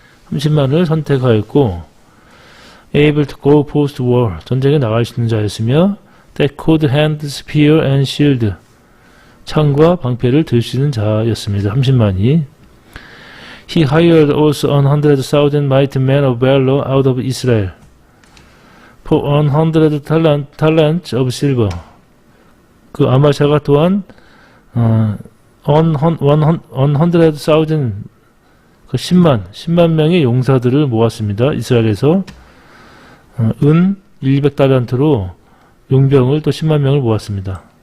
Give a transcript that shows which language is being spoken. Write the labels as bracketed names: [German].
[Korean] 30만을 선택하였고, [English] able to go forth to war, [Korean] 전쟁에 나갈 수 있는 자였으며, [English] that could hand spear and shield, [Korean] 창과 방패를 들 수 있는 자였습니다. 30만이. [English] He hired also 100,000 mighty men of valor out of Israel for 100 talents of silver. [Korean] 그 아마샤가 또한 100,000 그 10만 명의 용사들을 모았습니다. 이스라엘에서 은 200달란트로 용병을 또 10만 명을 모았습니다.